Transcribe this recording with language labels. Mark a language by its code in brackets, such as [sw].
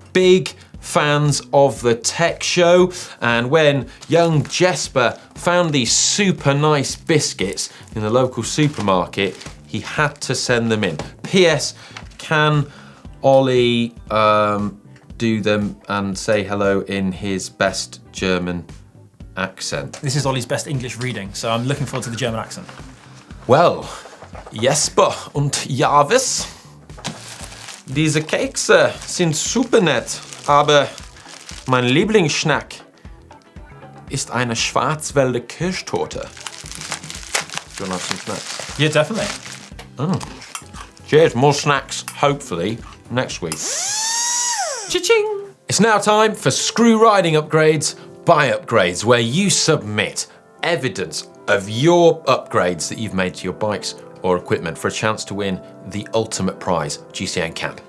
[en] Big fans of the tech show, and when young Jesper found these super nice biscuits in the local supermarket, he had to send them in. P.S. Can Ollie do them and say hello in his best German accent? This is Ollie's best English reading, so I'm looking forward to the German accent. [de] Well, Jesper und Jarvis, diese Kekse sind super nett, aber mein Lieblingsschnack ist eine Schwarzwälder Kirschtorte. [en] Do you want to have some snacks? Yeah, definitely. Oh. Cheers, more snacks, hopefully, next week. Cha-ching! It's now time for Screw Riding Upgrades by Upgrades, where you submit evidence of your upgrades that you've made to your bikes or equipment for a chance to win the ultimate prize, GCN Camp.